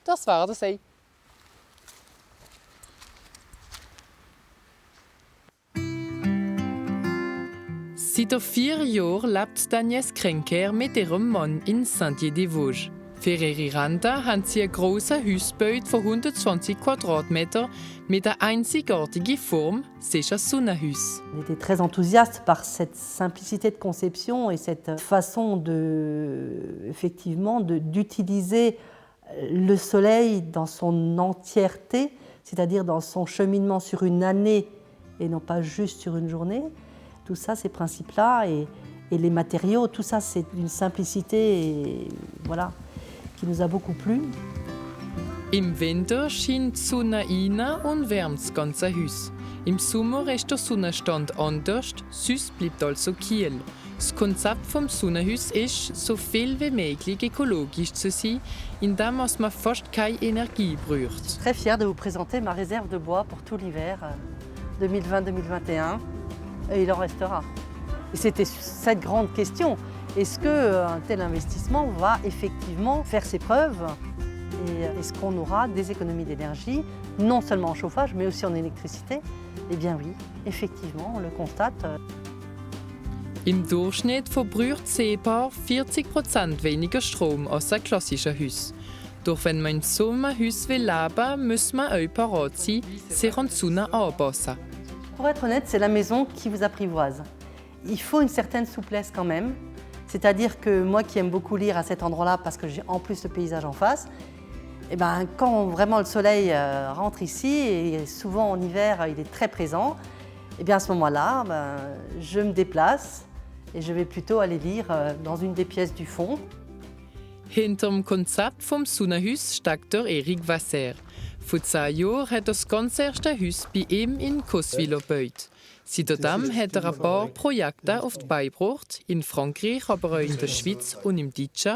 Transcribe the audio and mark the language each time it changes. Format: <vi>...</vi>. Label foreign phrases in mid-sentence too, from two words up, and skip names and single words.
<de>Das werden sie. Seit 4 Jahren lebt Agnès Krenker mit ihrem Mann in Saint-Dié-des-Vosges. Für ihre Rente haben sie ein grosses Haus gebaut von 120 Quadratmetern mit einer einzigartigen Form,</de> <fr>c'est un Sonnenhaus. On était très enthousiaste par cette simplicité de conception et cette façon d'utiliser le soleil dans son entièreté, c'est-à-dire dans son cheminement sur une année et non pas juste sur une journée. Tout ça, ces principes-là et les matériaux, tout ça, c'est une simplicité voilà, qui nous a beaucoup plu.</fr> <de>Im Winter scheint die Sonne rein und wärmt das ganze Haus. Im Sommer ist der Sonnenstand anders, sonst bleibt also kühl. Das Konzept des Sonnenhauses ist, so viel wie möglich ökologisch zu sein, indem man fast keine Energie braucht.</de> <fr>Je suis très fière de vous présenter ma réserve de bois pour tout l'hiver 2020-2021. Et il en restera. Et c'était cette grande question. Est-ce qu'un tel investissement va effectivement faire ses preuves? Et est-ce qu'on aura des économies d'énergie, non seulement en chauffage, mais aussi en électricité? Eh bien oui, effectivement, on le constate.</fr> <de>Im Durchschnitt verbraucht das Ehepaar 40% weniger Strom als ein klassisches Haus. Doch wenn man in so einem Haus leben will, muss man auch parat sein, sich an die Sonne anpassen.</de> <fr>Pour être honnête, c'est la maison qui vous apprivoise. Il faut une certaine souplesse quand même. C'est-à-dire que moi qui aime beaucoup lire à cet endroit-là, parce que j'ai en plus le paysage en face, et ben, quand vraiment le soleil rentre ici, et souvent en hiver il est très présent, et bien à ce moment-là, je me déplace et je vais plutôt aller lire dans une des pièces du fond.</fr> <de>Hinter dem Konzept vom Sonnenhaus steckt der Eric Vasser. Vor 10 Jahren hat er das ganz erste Haus bei ihm in Coswiller gebaut. Seitdem hat er ein paar Projekte auf die Beine gebracht, in Frankreich, aber auch in der Schweiz und im Deutschen.</de>